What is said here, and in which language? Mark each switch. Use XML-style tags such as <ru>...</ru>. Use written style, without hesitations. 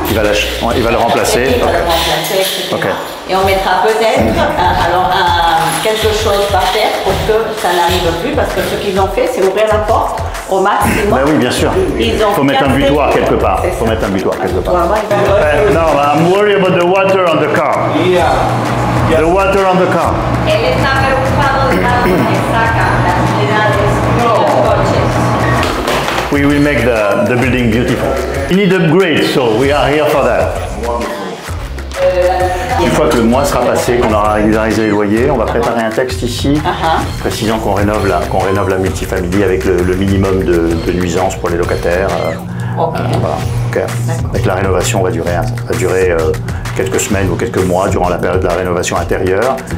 <fr>Il va le remplacer. Il va le remplacer, etc. Okay. Et on mettra peut-être quelque chose par terre pour que ça n'arrive plus, parce que ce qu'ils ont fait, c'est ouvrir la porte au maximum. Ben oui, bien sûr. Il faut mettre un butoir quelque part. Il faut mettre un butoir quelque part.</fr> <en>No, I'm worried about the water on the car. Yeah. The water on the car.</en> <es>Él está preocupado de la saca las unidades de los coches.</es> <en>We will make the building beautiful. We need upgrade, so we are here for that.</en> <fr>Une fois que le mois sera passé, qu'on aura régularisé les loyers, on va préparer un texte ici, précisant qu'on rénove la multifamily avec le minimum de nuisances pour les locataires. Voilà. Okay. Avec la rénovation, va durer quelques semaines ou quelques mois durant la période de la rénovation intérieure.</fr>